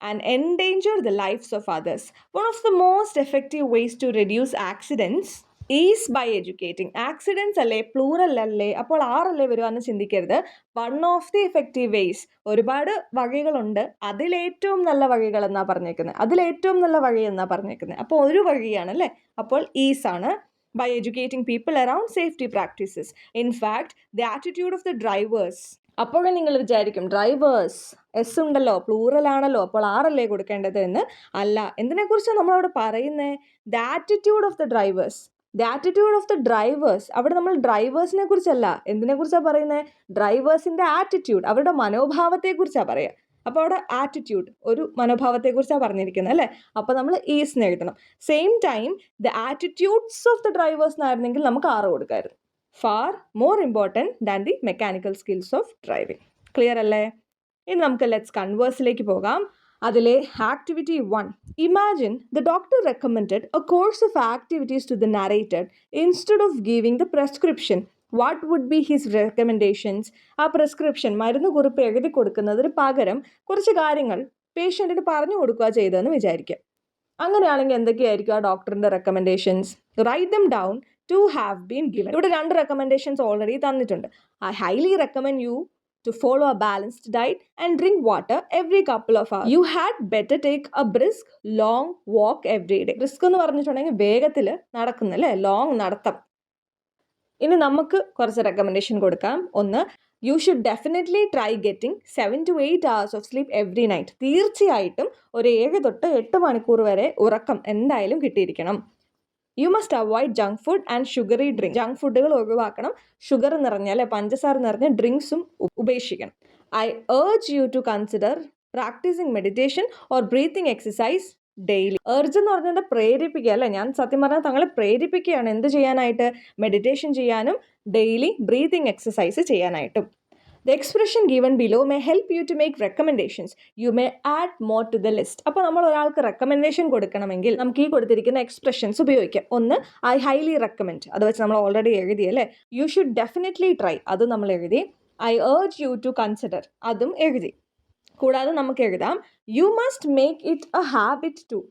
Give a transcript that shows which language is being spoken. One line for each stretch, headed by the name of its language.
English: And endanger the lifes of others. One of the most effective ways to reduce accidents is by educating.
Malayalam: Accidents അല്ലേ, plural അല്ലേ, അപ്പോൾ ആറല്ലേ വരുവാന്ന് ചിന്തിക്കരുത്. One of the effective vase, ഒരുപാട് വഴികളുണ്ട്, അതിലേറ്റവും നല്ല വഴികൾ എന്നാണ് പറഞ്ഞേക്കുന്നത്, അതിലേറ്റവും നല്ല വഴി എന്നാണ് പറഞ്ഞേക്കുന്നത്. അപ്പോൾ ഒരു വഴിയാണ് അല്ലേ, അപ്പോൾ ഈസ് ആണ്.
English: By educating people around safety practices. In fact, the attitude of the drivers.
Malayalam: അപ്പോഴും നിങ്ങൾ വിചാരിക്കും ഡ്രൈവേഴ്സ് എസ് ഉണ്ടല്ലോ, പ്ലൂറൽ ആണല്ലോ, അപ്പോൾ ആറല്ലേ കൊടുക്കേണ്ടത് എന്ന്. അല്ല, എന്തിനെക്കുറിച്ചാണ് നമ്മളവിടെ പറയുന്നത്? The attitude of the drivers. The attitude of the drivers. അവിടെ നമ്മൾ ഡ്രൈവേഴ്സിനെ കുറിച്ചല്ല, എന്തിനെക്കുറിച്ചാണ് പറയുന്നത്? ഡ്രൈവേഴ്സിൻ്റെ ആറ്റിറ്റ്യൂഡ്, അവരുടെ മനോഭാവത്തെക്കുറിച്ചാണ് പറയുക. അപ്പോൾ അവിടെ ആറ്റിറ്റ്യൂഡ്, ഒരു മനോഭാവത്തെക്കുറിച്ചാണ് പറഞ്ഞിരിക്കുന്നത് അല്ലേ? അപ്പോൾ നമ്മൾ ഈസ് എഴുതണം. Same time the attitudes of the drivers എന്നായിരുന്നെങ്കിൽ നമുക്ക് 6 കൊടുക്കായിരുന്നു.
English: Far more important than the mechanical skills of driving.
Malayalam: Clear അല്ലേ? ഇനി നമുക്ക് ലെറ്റ്സ് കൺവേഴ്സിലേക്ക് പോകാം. അതിലെ activity 1.
English: Imagine the doctor recommended a course of activities to the narrated instead of giving the prescription. What would be his recommendations?
Malayalam: ആ prescription, മരുന്ന് കുറിപ്പ് എഴുതി കൊടുക്കുന്നതിന് പകരം കുറച്ച് കാര്യങ്ങൾ പേഷ്യൻറ്റിന് പറഞ്ഞു കൊടുക്കുക ചെയ്തതെന്ന് വിചാരിക്കുക. അങ്ങനെയാണെങ്കിൽ എന്തൊക്കെയായിരിക്കും ആ ഡോക്ടറിൻ്റെ recommendations?
English: Write them down to have been given.
Malayalam: ഇവിടെ 2 റെക്കമെൻഡേഷൻസ് ഓൾറെഡി തന്നിട്ടുണ്ട്.
English: I highly recommend you to follow a balanced diet and drink water every couple of hours. You had better take a brisk long walk every day.
Malayalam: brisk എന്ന് പറഞ്ഞിട്ടുണ്ടെങ്കിൽ വേഗത്തിൽ നടക്കുന്നല്ലേ, long നടത്തം. ഇനി നമുക്ക് കുറച്ച് recommendation കൊടുക്കാം.
English: 1. You should definitely try getting 7 to 8 hours of sleep every night.
Malayalam: തീർച്ചയായിട്ടും ഒരു 7 തൊട്ട് 8 മണിക്കൂർ വരെ ഉറക്കം എന്തായാലും കിട്ടിയിരിക്കണം.
English: You must avoid junk food and sugary drink.
Malayalam: Junk ഫുഡുകൾ ഒഴിവാക്കണം, ഷുഗർ നിറഞ്ഞ അല്ലെ പഞ്ചസാര നിറഞ്ഞ ഡ്രിങ്ക്സും ഉപേക്ഷിക്കണം.
English: I urge you to consider practising meditation or breathing exercise daily.
Malayalam: Urge എന്ന് പറഞ്ഞാൽ പ്രേരിപ്പിക്കുക അല്ലേ? ഞാൻ സത്യം പറഞ്ഞാൽ തങ്ങളെ പ്രേരിപ്പിക്കുകയാണ് എന്ത് ചെയ്യാനായിട്ട്? മെഡിറ്റേഷൻ ചെയ്യാനും ഡെയിലി ബ്രീത്തിങ് എക്സസൈസ് ചെയ്യാനായിട്ടും.
English: The expression given below may help you to make recommendations. You may add more to the list.
Malayalam: അപ്പോൾ നമ്മൾ ഒരാൾക്ക് റെക്കമെൻഡേഷൻ കൊടുക്കണമെങ്കിൽ നമുക്ക് ഈ കൊടുത്തിരിക്കുന്ന എക്സ്പ്രഷൻസ് ഉപയോഗിക്കാം. 1. ഐ ഹൈലി റെക്കമെൻഡ്, അത് വെച്ച് നമ്മൾ ഓൾറെഡി എഴുതി അല്ലേ. യു ഷുഡ് ഡെഫിനറ്റ്ലി ട്രൈ, അതും നമ്മൾ എഴുതി. I urge U to consider, അതും എഴുതി. കൂടാതെ നമുക്ക് എഴുതാം
English: You must make it a habit to.